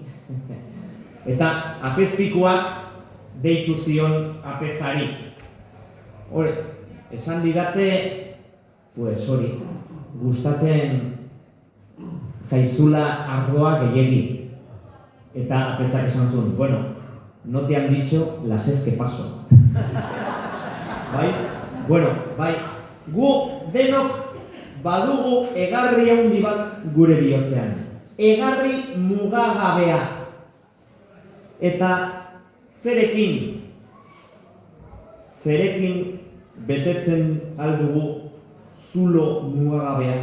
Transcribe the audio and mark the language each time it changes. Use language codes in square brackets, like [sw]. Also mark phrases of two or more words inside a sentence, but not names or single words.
[eu] Eta apezpikuak deitu zion apezari. Hore, esan didate, hori, gustatzen zaizula ardoa gehiegi. Eta apezak esan zuen, [es] no te han dicho la sed que paso. [eu] Bai? Bai, gu denok badugu egarri handi bat gure bihotzean. Egarri mugagabea. Eta zerekin betetzen aldugu zulo mugagabea.